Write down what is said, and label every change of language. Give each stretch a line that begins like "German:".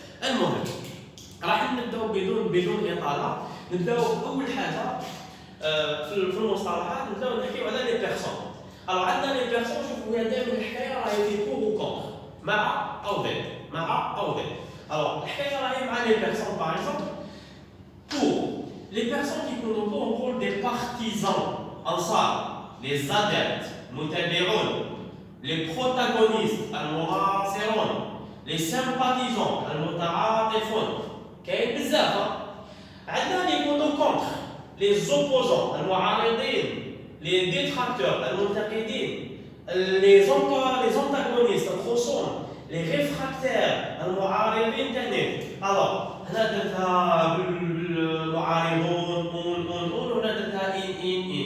Arabic: المهم راح نبداو بدون اطاله. نبداو باول حاجه في المصطلحات، نبداو نحكيو على لي بيرسون. الوغ عندنا لي بيرسون، شوفوا هي دائما الحكايه راهي في بور و كونتر، مع او ضد، مع او ضد. الوغ الحكايه راهي مع لي بيرسون. باغ اكزومبل
French: pour les personnes qui ont un rôle des partisans انصار، les adeptes متابعون، les protagonistes المعاصرون، les sympathisants المتعاطفون.
Arabic: كاين بزاف. عندنا اللي يكونوا كونتر،
French: les opposants المعارضين، les détracteurs المنتقدين، les antagonistes الخصوم، les réfractaires المعارضين ثاني.
Arabic: الوغ هنا درتها بالمعارضون وهنا درتها ان.